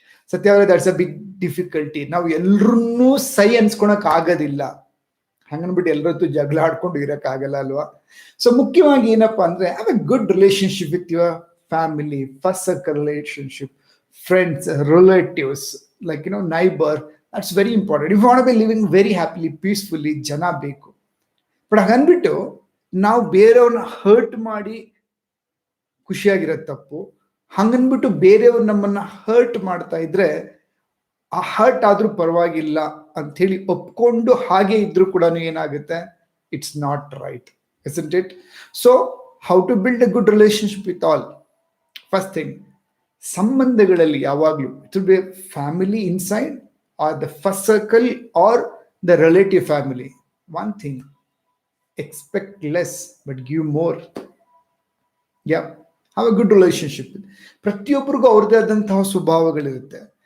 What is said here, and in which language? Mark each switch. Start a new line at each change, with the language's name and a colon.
Kannada: ಸತ್ಯ ಅವರೇ,
English: That's a big difficulty.
Kannada: ನಾವು ಎಲ್ರನ್ನೂ ಸೈ ಅನ್ಸ್ಕೊಳಕ್ ಆಗೋದಿಲ್ಲ. ಹಂಗನ್ಬಿಟ್ಟು ಎಲ್ಲರದ್ದು ಜಗಳ ಆಡ್ಕೊಂಡು ಇರಕ್ಕಾಗಲ್ಲ ಅಲ್ವಾ? ಸೊ ಮುಖ್ಯವಾಗಿ ಏನಪ್ಪಾ ಅಂದ್ರೆ
English: Have a good relationship with your family, first circle relationship, friends, relatives, like neighbor. That's very important. If you want to be living very happily, peacefully,
Kannada: jana beku. But haganbiಟ್ಟು ನಾವು ಬೇರೆಯವ್ರನ್ನ ಹರ್ಟ್ ಮಾಡಿ ಖುಷಿಯಾಗಿರೋದು ತಪ್ಪು. ಹಂಗನ್ಬಿಟ್ಟು ಬೇರೆಯವ್ರು ನಮ್ಮನ್ನ hurt ಮಾಡ್ತಾ ಇದ್ರೆ ಆ hurt ಆದ್ರೂ ಪರವಾಗಿಲ್ಲ ಅಂತ ಹೇಳಿ ಒಪ್ಕೊಂಡು ಹಾಗೆ ಇದ್ರೂ ಕೂಡ ಏನಾಗುತ್ತೆ?
English: It's not right, isn't it? So how to build a good relationship with all? First thing,
Kannada: ಸಂಬಂಧಗಳಲ್ಲಿ ಯಾವಾಗಲೂ
English: It will be family inside or the first circle or the relative family. One thing, expect less but give more. Yeah, have a good relationship.
Kannada: ಪ್ರತಿಯೊಬ್ಬರಿಗೂ ಅವ್ರದ್ದೇ ಆದಂತಹ ಸ್ವಭಾವಗಳಿರುತ್ತೆ.